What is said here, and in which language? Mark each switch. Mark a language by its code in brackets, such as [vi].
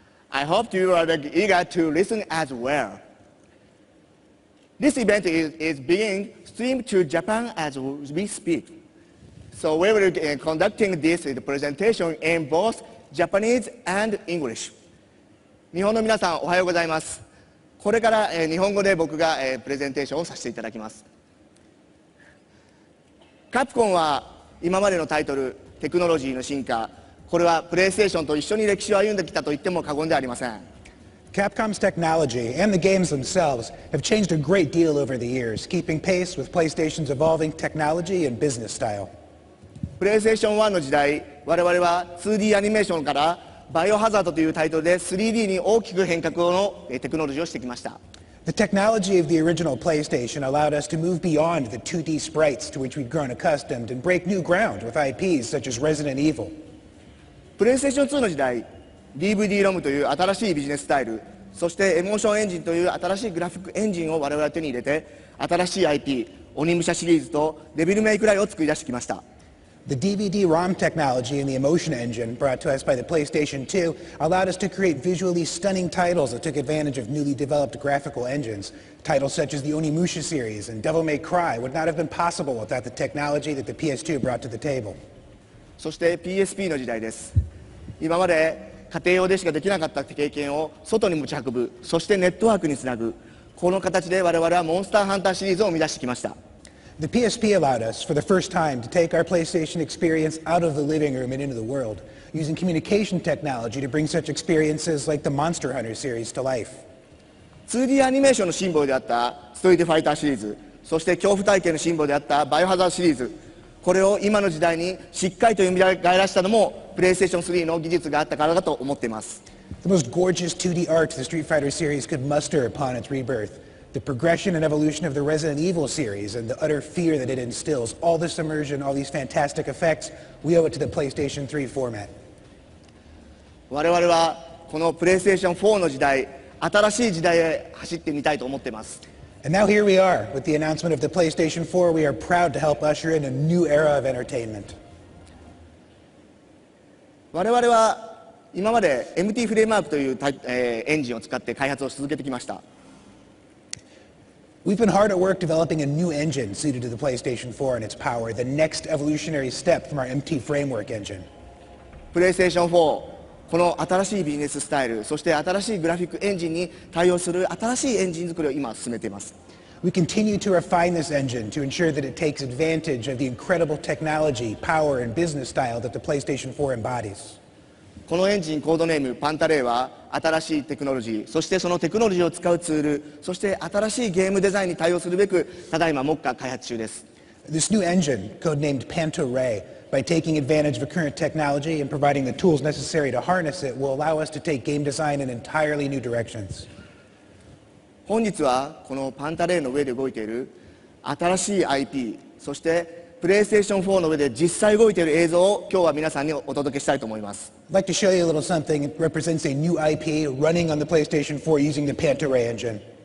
[en] I hope you are eager to listen as well. This event is being streamed to Japan as we speak. So we will be conducting this presentation in both Japanese and English. [ja] 日本の皆さんおはようございます。これから日本語で僕がプレゼンテーションをさせていただきます。カプコンは今までのタイトル、テクノロジーの進化、これはプレイステーションと一緒に歴史を歩んできたと言っても過言ではありません。 [en] Capcom's technology and the games themselves have changed a great deal over the years, keeping pace with PlayStation's evolving technology and business style. [ja] PlayStation 1の時代、我々は 2D アニメーションからバイオハザードというタイトルで 3D に大きく変革のテクノロジーをしてきました。 [en] The technology of the original PlayStation allowed us to move beyond the 2D sprites to which we'd grown accustomed and break new ground with IPs such as Resident Evil. [ja] PlayStation 2の時代、DVD ロムという新しいビジネススタイル、そしてエモーションエンジンという新しいグラフィックエンジンを我々は手に入れて、新しい IP、鬼武者シリーズとデビルメイクライを作り出してきました。 [en] The DVD-ROM technology and the emotion engine brought to us by the PlayStation 2 allowed us to create visually stunning titles that took advantage of newly developed graphical engines. Titles such as the Onimusha series and Devil May Cry would not have been possible without the technology that the PS2 brought to the table. [ja] そして PSP の時代です。今まで家庭用でしかできなかった経験を外に持ち運ぶ、そしてネットワークにつなぐ、この形で我々はモンスターハンターシリーズを生み出してきました。 [en] The PSP allowed us, for the first time, to take our PlayStation experience out of the living room and into the world, using communication technology to bring such experiences like the Monster Hunter series to life. [ja] 2D アニメーションのシンボルであったストリートファイターシリーズ、そして恐怖体験のシンボルであったバイオハザードシリーズ、これを今の時代にしっかりと蘇らせたのもプレイステーション3の技術があったからだと思っています。 [en] The most gorgeous 2D art the Street Fighter series could muster upon its rebirth. The progression and evolution of the Resident Evil series and the utter fear that it instills, all this immersion, all these fantastic effects, we owe it to the PlayStation 3 format. [ja] 我々はこのプレイステーション4の時代、新しい時代へ走ってみたいと思っています。 [en] And now here we are, with the announcement of the PlayStation 4, we are proud to help usher in a new era of entertainment. [ja] 我々は今まで MT フレームワークというエンジンを使って開発を続けてきました。 [en] We've been hard at work developing a new engine suited to the PlayStation 4 and its power, the next evolutionary step from our MT framework engine. [ja] プレイステーション4、この新しいビジネススタイル、そして新しいグラフィックエンジンに対応する新しいエンジン作りを今進めています。 [en] We continue to refine this engine to ensure that it takes advantage of the incredible technology, power, and business style that the PlayStation 4 embodies. [ja] このエンジンコードネームパンタレイは新しいテクノロジー、そしてそのテクノロジーを使うツール、そして新しいゲームデザインに対応するべくただいま目下開発中です。 [en] This new engine, codenamed Panto-Ray, by taking advantage of current technology and providing the tools necessary to harness it, will allow us to take game design in entirely new directions. [ja] 本日はこのパンタレイの上で動いている新しい IP、そしてプレイステーション4の上で実際動いている映像を今日は皆さんにお届けしたいと思います。 [en] I'd like to show you a little something. It represents a new IP running on the PlayStation 4 using the Panto-Ray engine.